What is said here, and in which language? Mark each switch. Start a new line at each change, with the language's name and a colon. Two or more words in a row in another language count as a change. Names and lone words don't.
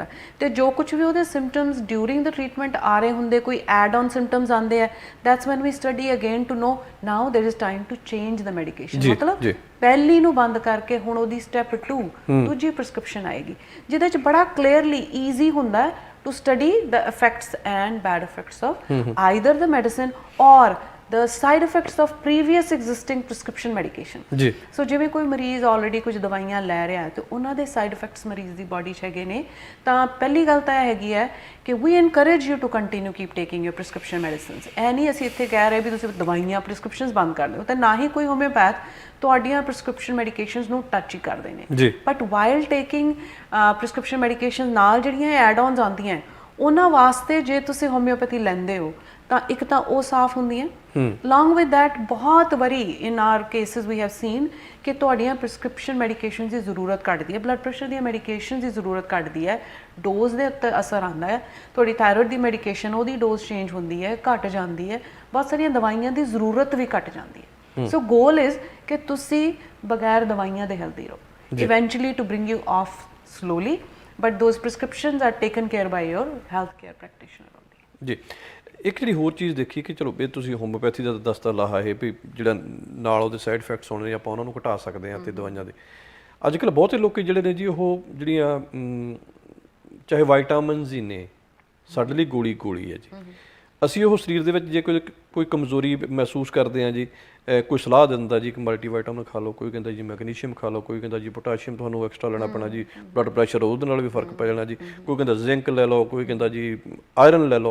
Punjabi: ਤੇ ਜੋ ਕੁਝ ਵੀ ਉਹਦੇ
English: symptoms during the treatment
Punjabi: ਆ ਰਹੇ ਹੁੰਦੇ, ਕੋਈ
English: add on symptoms
Punjabi: ਆਉਂਦੇ ਆ,
English: that's when we study again to know now there is time to change the medication.
Punjabi: ਮਤਲਬ ਪਹਿਲੀ ਨੂੰ ਬੰਦ ਕਰਕੇ ਹੁਣ ਉਹਦੀ ਸਟੈਪ 2 ਦੂਜੀ ਪ੍ਰਿਸਕ੍ਰਿਪਸ਼ਨ ਆਏਗੀ, ਜਿਹਦੇ 'ਚ ਬੜਾ ਕਲੀਅਰਲੀ ਈਜ਼ੀ ਹੁੰਦਾ ਹੈ
English: to study the effects and bad effects of either the medicine or the side effects of previous existing prescription medication ਜੀ।
Punjabi: ਸੋ ਜਿਵੇਂ ਕੋਈ ਮਰੀਜ਼ ਆਲਰੇਡੀ ਕੁਝ ਦਵਾਈਆਂ ਲੈ ਰਿਹਾ ਹੈ ਤੇ ਉਹਨਾਂ ਦੇ
English: side effects
Punjabi: ਮਰੀਜ਼ ਦੀ ਬਾਡੀ 'ਚ ਹੈਗੇ ਨੇ, ਤਾਂ ਪਹਿਲੀ ਗੱਲ ਤਾਂ ਇਹ ਹੈਗੀ ਹੈ ਕਿ
English: we encourage you to continue keep taking your prescription medicines.
Punjabi: ਇਹ ਨਹੀਂ ਅਸੀਂ ਇੱਥੇ ਕਹਿ ਰਹੇ ਵੀ ਤੁਸੀਂ ਦਵਾਈਆਂ ਪ੍ਰਿਸਕ੍ਰਿਪਸ਼ਨਸ ਬੰਦ ਕਰ ਦਿਓ, ਤੇ ਨਾ ਹੀ ਕੋਈ ਹੋਮਿਓਪੈਥ ਤੁਹਾਡੀਆਂ
English: prescription medications
Punjabi: ਨੂੰ ਟੱਚ ਹੀ ਕਰਦੇ ਨੇ।
English: but while taking prescription medication
Punjabi: ਨਾਲ ਜਿਹੜੀਆਂ
English: add ons
Punjabi: ਆਉਂਦੀਆਂ ਉਹਨਾਂ ਵਾਸਤੇ ਜੇ ਤੁਸੀਂ ਹੋਮਿਓਪੈਥੀ ਲੈਂਦੇ ਹੋ ਤਾਂ ਇੱਕ ਤਾਂ ਉਹ ਸਾਫ਼ ਹੁੰਦੀਆਂ,
English: along with that
Punjabi: ਬਹੁਤ ਵਾਰੀ
English: in our cases we have seen
Punjabi: ਕਿ ਤੁਹਾਡੀਆਂ
English: prescription medications
Punjabi: ਦੀ ਜ਼ਰੂਰਤ ਘਟਦੀ ਹੈ,
English: blood pressure
Punjabi: ਦੀਆਂ ਮੈਡੀਕੇਸ਼ਨਸ ਦੀ ਜ਼ਰੂਰਤ ਘਟਦੀ ਹੈ, ਡੋਜ਼ ਦੇ ਉੱਤੇ ਅਸਰ ਆਉਂਦਾ ਹੈ, ਤੁਹਾਡੀ ਥਾਇਰੋਇਡ ਦੀ ਮੈਡੀਕੇਸ਼ਨ ਉਹਦੀ ਡੋਜ਼ ਚੇਂਜ ਹੁੰਦੀ ਹੈ, ਘਟ ਜਾਂਦੀ ਹੈ, ਬਹੁਤ ਸਾਰੀਆਂ ਦਵਾਈਆਂ ਦੀ ਜ਼ਰੂਰਤ ਵੀ ਘਟ ਜਾਂਦੀ ਹੈ।
English: so goal is
Punjabi: ਕਿ ਤੁਸੀਂ ਬਗੈਰ ਦਵਾਈਆਂ ਦੇ ਹੈਲਦੀ ਰਹੋ,
English: eventually to bring you off slowly, but those prescriptions are taken care by your healthcare practitioner only
Punjabi: ਜੀ। ਇੱਕ ਜਿਹੜੀ ਹੋਰ ਚੀਜ਼ ਦੇਖੀ ਕਿ ਚਲੋ ਇਹ ਤੁਸੀਂ ਹੋਮਿਓਪੈਥੀ ਦਾ ਦਸਤਾ ਲਾਹਾ ਹੈ ਵੀ ਜਿਹੜਾ ਨਾਲ ਉਹਦੇ
English: side effects
Punjabi: ਹੋਣੇ ਆਪਾਂ ਉਹਨਾਂ ਨੂੰ ਘਟਾ ਸਕਦੇ ਹਾਂ ਤੇ ਦਵਾਈਆਂ ਦੇ ਅੱਜ ਕੱਲ੍ਹ ਬਹੁਤੇ ਲੋਕ ਜਿਹੜੇ ਨੇ ਜੀ ਉਹ ਜਿਹੜੀਆਂ ਚਾਹੇ ਵਾਈਟਾਮਿਨਸ ਹੀ ਨੇ ਸਾਡੇ ਲਈ ਗੋਲੀ ਹੈ ਜੀ, ਅਸੀਂ ਉਹ ਸਰੀਰ ਦੇ ਵਿੱਚ ਜੇ ਕੋਈ ਕਮਜ਼ੋਰੀ ਮਹਿਸੂਸ ਕਰਦੇ ਹਾਂ ਜੀ, ਕੋਈ ਸਲਾਹ ਦਿੰਦਾ ਜੀ ਕਿ ਮਲਟੀਵਾਈਟਾਮਿਨ ਖਾ ਲਓ, ਕੋਈ ਕਹਿੰਦਾ ਜੀ ਮੈਗਨੀਸ਼ੀਅਮ ਖਾ ਲਓ, ਕੋਈ ਕਹਿੰਦਾ ਜੀ ਪੋਟਾਸ਼ੀਅਮ ਤੁਹਾਨੂੰ ਐਕਸਟਰਾ ਲੈਣਾ ਪੈਣਾ ਜੀ,
English: blood pressure
Punjabi: ਉਹਦੇ ਨਾਲ ਵੀ ਫਰਕ ਪੈ ਜਾਣਾ ਜੀ, ਕੋਈ ਕਹਿੰਦਾ ਜ਼ਿੰਕ ਲੈ ਲਓ, ਕੋਈ ਕਹਿੰਦਾ ਜੀ ਆਇਰਨ ਲੈ ਲਓ।